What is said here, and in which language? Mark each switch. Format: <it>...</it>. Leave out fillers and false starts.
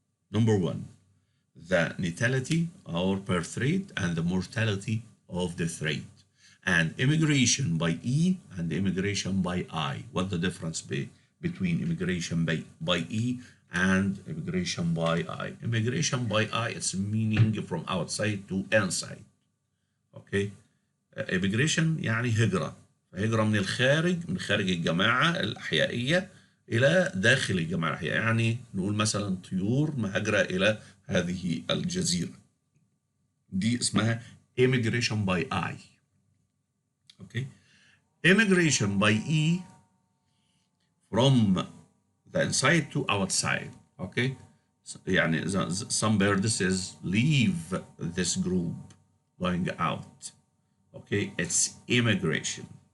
<en>Number 1, the natality or birth rate and the mortality of death rate, and immigration by E and immigration by I. What the difference between immigration by E and immigration by I? Immigration by I, it's meaning from outside to inside.</en> <ar>Okay, immigration يعني هجرة من الخارج، من خارج الجماعة الأحيائية إلى داخل الجماعة الأحيائية، يعني نقول مثلا طيور مهاجرة إلى هذه الجزيرة، دي اسمها immigration by I.</ar> <en>Okay, immigration by E from the inside to outside. Okay, يعني some birds says leave this group going out. Okay, it's immigration.</en>